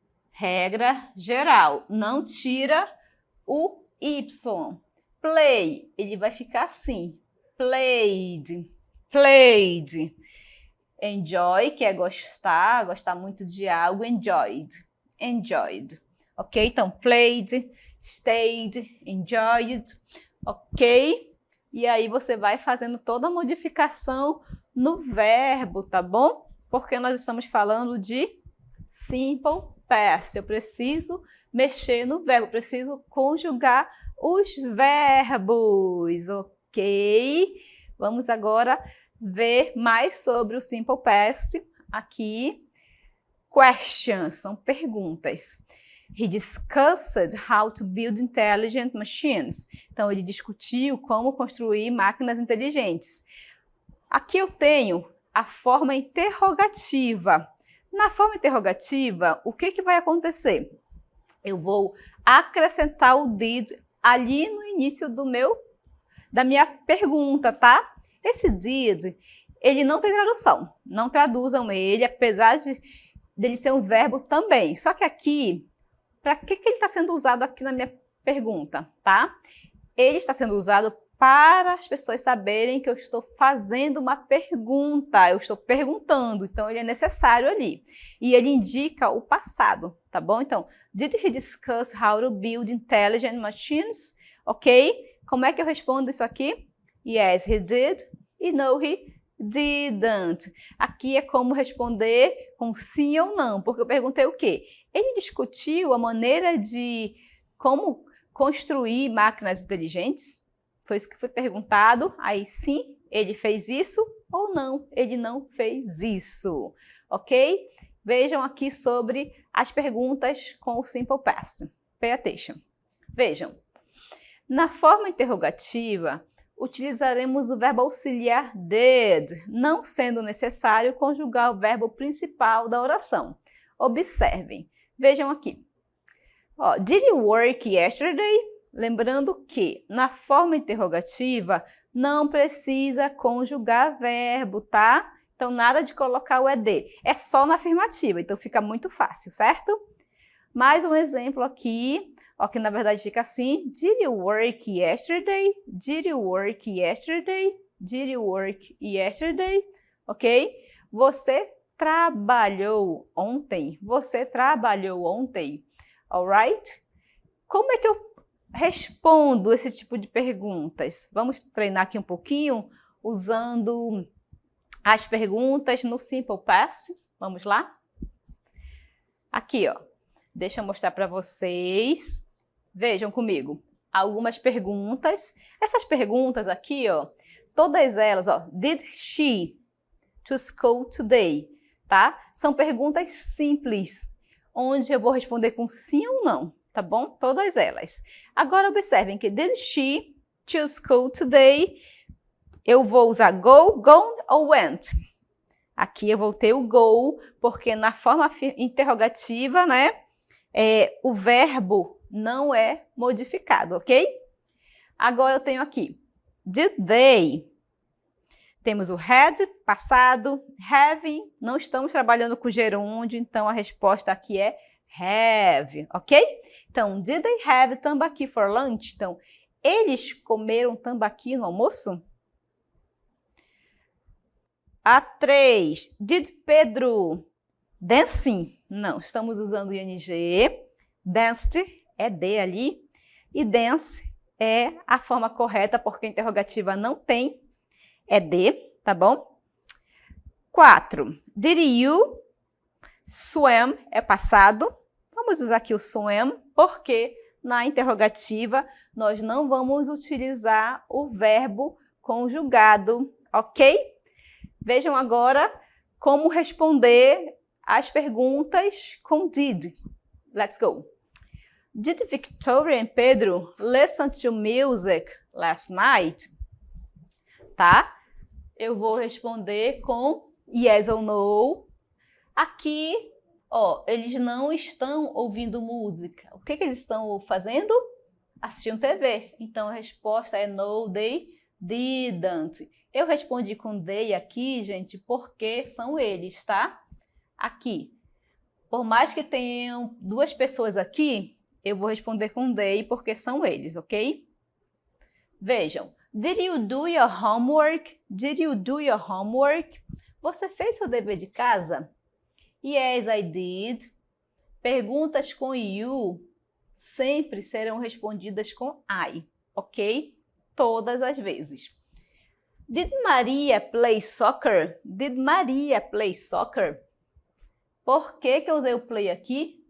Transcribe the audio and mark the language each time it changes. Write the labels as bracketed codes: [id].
[pt] Regra geral, não tira o Y. Play, ele vai ficar assim. [en] Played, played. [pt] Enjoy, que é gostar, gostar muito de algo. [en] Enjoyed, enjoyed. Ok? [pt] Então, [en] played, stayed, enjoyed. Ok? [pt] E aí você vai fazendo toda a modificação no verbo, tá bom? Porque nós estamos falando de simple past. Eu preciso mexer no verbo, preciso conjugar os verbos, ok? Vamos agora ver mais sobre o simple past aqui. Questions, são perguntas. [en] He discussed how to build intelligent machines. [pt] Então, ele discutiu como construir máquinas inteligentes. Aqui eu tenho a forma interrogativa. Na forma interrogativa, o que vai acontecer? Eu vou acrescentar o did ali no início da minha pergunta, tá? Esse did, ele não tem tradução. Não traduzam ele, apesar dele ser um verbo também. Só que aqui, para que ele está sendo usado aqui na minha pergunta, tá? Ele está sendo usado para as pessoas saberem que eu estou fazendo uma pergunta, eu estou perguntando, então ele é necessário ali. E ele indica o passado, tá bom? Então, [en] did he discuss how to build intelligent machines? Ok? [pt] Como é que eu respondo isso aqui? [en] Yes, he did. [pt] E [en] no, he didn't. [pt] Aqui é como responder com sim ou não, porque eu perguntei o quê? Ele discutiu a maneira de como construir máquinas inteligentes? Foi isso que foi perguntado. Aí sim, ele fez isso ou não, ele não fez isso. Ok? Vejam aqui sobre as perguntas com o simple past. [en] Pay attention. [pt] Vejam. Na forma interrogativa, utilizaremos o verbo auxiliar did, não sendo necessário conjugar o verbo principal da oração. Observem. Vejam aqui. [en] Did you work yesterday? [pt] Lembrando que na forma interrogativa não precisa conjugar verbo, tá? Então, nada de colocar o ED. É só na afirmativa, então fica muito fácil, certo? Mais um exemplo aqui, que na verdade fica assim. [en] Did you work yesterday? Did you work yesterday? Did you work yesterday? Ok? [pt] Você trabalhou ontem? Você trabalhou ontem? [en] Alright? [pt] Como é que eu respondo esse tipo de perguntas? Vamos treinar aqui um pouquinho usando as perguntas no Simple Past. Vamos lá? Aqui, ó. Deixa eu mostrar para vocês. Vejam comigo. Algumas perguntas. Essas perguntas aqui, ó, todas elas, ó, [en] did she to school today, [pt] tá? São perguntas simples, onde eu vou responder com sim ou não, tá bom? Todas elas. Agora observem que [en] did she to school today, [pt] eu vou usar go, gone ou went. Aqui eu vou ter o go, porque na forma interrogativa, né, o verbo não é modificado, ok? Agora eu tenho aqui, [en] did they? [pt] Temos o had, passado, having, não estamos trabalhando com gerúndio, então a resposta aqui é have, ok? Então, [en] did they have tambaqui for lunch? [pt] Então, eles comeram tambaqui no almoço? [en] A 3, did Pedro dancing? [pt] Não, estamos usando ing. Danced é de ali. E dance é a forma correta, porque a interrogativa não tem. É de, tá bom? 4, did you swim? É passado. Vamos usar aqui o swim, porque na interrogativa nós não vamos utilizar o verbo conjugado, ok? Vejam agora como responder as perguntas com did. [en] Let's go. Did Victoria and Pedro listen to music last night? [pt] Tá? Eu vou responder com yes ou no. Aqui, ó, eles não estão ouvindo música. O que eles estão fazendo? Assistindo TV. Então a resposta é [en] no, they didn't. [pt] Eu respondi com they aqui, gente, porque são eles, tá? Aqui. Por mais que tenham duas pessoas aqui, eu vou responder com they porque são eles, ok? Vejam. [en] Did you do your homework? Did you do your homework? [pt] Você fez seu dever de casa? [en] Yes, I did. [pt] Perguntas com you sempre serão respondidas com I, ok? Todas as vezes. [en] Did Maria play soccer? Did Maria play soccer? [pt] Por que eu usei o play aqui?